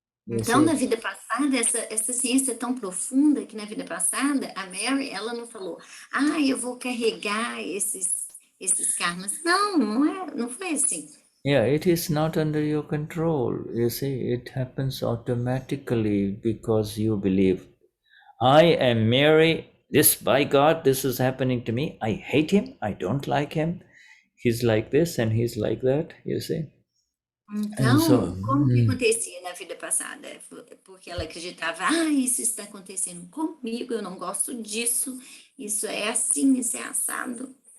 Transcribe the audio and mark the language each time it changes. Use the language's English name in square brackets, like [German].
[Portuguese] Então, na vida passada, essa ciência é tão profunda que na vida passada, a Mary, ela não falou, eu vou carregar esses karmas. Não foi assim. [English] Yeah, it is not under your control. You see, it happens automatically because you believe, I am Mary, by God, this is happening to me. I hate him, I don't like him. He's like this and he's like that, you see. [Portuguese] Então, como que acontecia na vida passada? Porque ela acreditava, isso está acontecendo comigo, eu não gosto disso, isso é assim, isso é assado.